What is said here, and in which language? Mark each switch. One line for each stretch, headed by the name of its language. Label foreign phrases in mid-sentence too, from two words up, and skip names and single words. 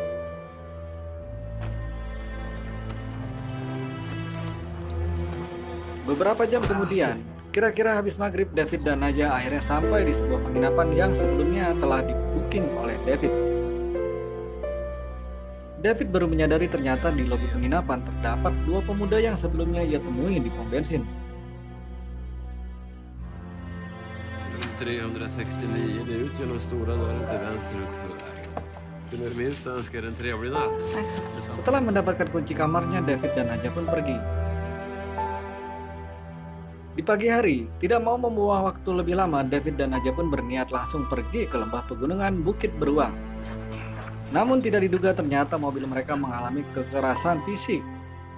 Indonesian: Beberapa jam kemudian, kira-kira habis maghrib, David dan Naja akhirnya sampai di sebuah penginapan yang sebelumnya telah di-booking oleh David. David baru menyadari ternyata di lobi penginapan terdapat 2 pemuda yang sebelumnya ia temui di pom bensin.
Swedish: 369, det är ut genom stora dörren till vänster uppför. Kunde du minst önska er en trevlig natt?
Indonesian: Setelah mendapatkan kunci kamarnya, David dan Naja pun pergi. Di pagi hari, tidak mau membuang waktu lebih lama, David dan Naja pun berniat langsung pergi ke lembah pegunungan Bukit Beruang. Namun tidak diduga ternyata mobil mereka mengalami kekerasan fisik.